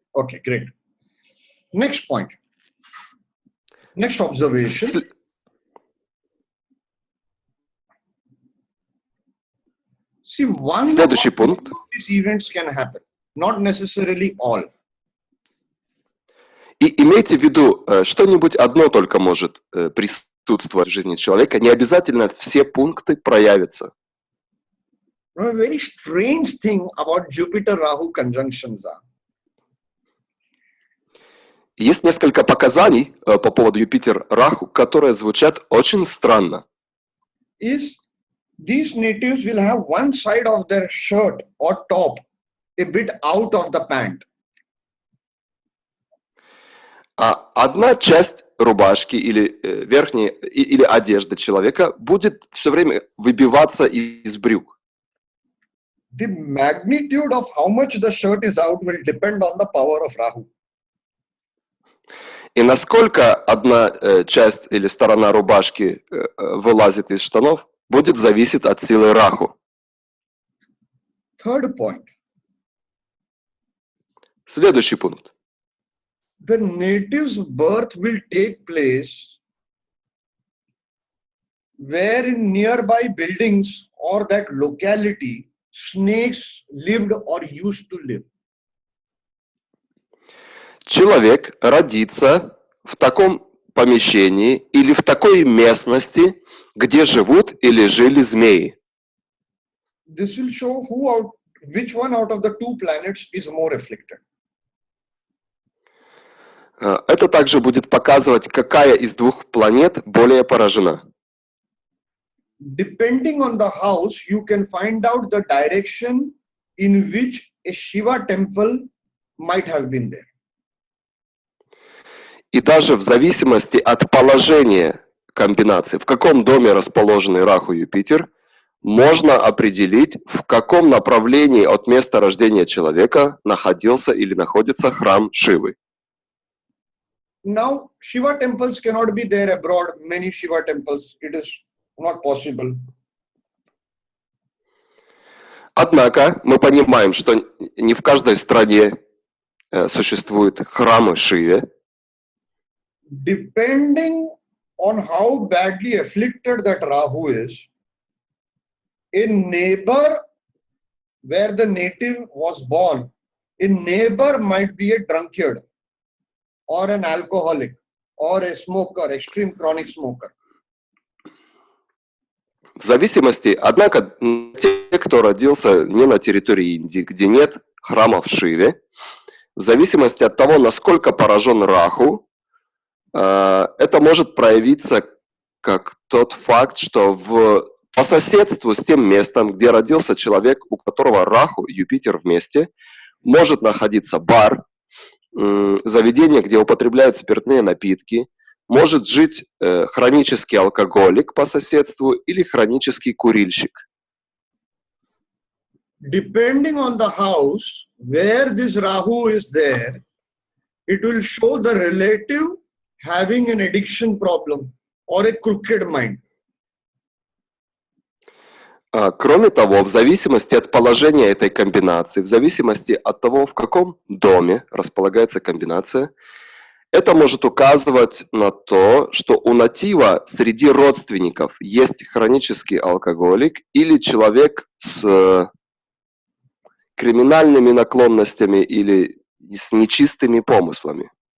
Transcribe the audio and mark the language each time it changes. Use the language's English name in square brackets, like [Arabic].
[English] Okay, great. Next point. Next observation. See, one [Russian] Следующий [English] of [Russian] пункт. [English] these events can happen, not necessarily all. [Russian] И имейте в виду, что-нибудь одно только может присутствовать в жизни человека. Не обязательно все пункты проявятся. [English] A very strange thing about Jupiter-Rahu conjunctions are. [Russian] Есть несколько показаний по поводу Юпитер-Раху, которые звучат очень странно. [English] Is these natives will have one side of their shirt or top a bit out of the pant. [Russian] А одна часть рубашки или верхней или одежды человека будет все время выбиваться из брюк. [English] The magnitude of how much the shirt is out will depend on the power of Rahu. [Russian] И насколько одна часть или сторона рубашки вылазит из штанов, будет зависеть от силы Раху. [English] Third point. [Russian] Следующий пункт. [English] The native's birth will take place where in nearby buildings or that locality snakes lived or used to live. [Russian] Человек родится в таком помещении или в такой местности, где живут или жили змеи. [English] This will show which one out of the two planets is more afflicted. [Russian] Это также будет показывать, какая из двух планет более поражена. [English] Depending on the house, you can find out the direction in which a Shiva temple might have been there. [Russian] И даже в зависимости от положения комбинации, в каком доме расположены Раху и Юпитер, можно определить, в каком направлении от места рождения человека находился или находится храм Шивы. [English] Now, Shiva temples cannot be there abroad. Many Shiva temples, it is not possible. [Russian] Однако мы понимаем, что не в каждой стране существуют храмы Шиве. [English] Depending on how badly afflicted that Rahu is, a neighbor where the native was born, a neighbor might be a drunkard or an alcoholic or a smoker, extreme chronic smoker. [Russian] В зависимости, однако, те, кто родился не на территории Индии, где нет храмов Шиве, в зависимости от того, насколько поражен Раху, это может проявиться как тот факт, что по соседству с тем местом, где родился человек, у которого Раху и Юпитер вместе, может находиться бар, заведение, где употребляют спиртные напитки, может жить хронический алкоголик по соседству или хронический курильщик. [English] Depending on the house where this Rahu is there, it will show the relative having an addiction problem or a crooked mind. [Russian] Кроме того, в зависимости от положения этой комбинации, в зависимости от того, в каком доме располагается комбинация, Это может указывать на то, что у натива среди родственников есть хронический алкоголик или человек с криминальными наклонностями или с нечистыми помыслами.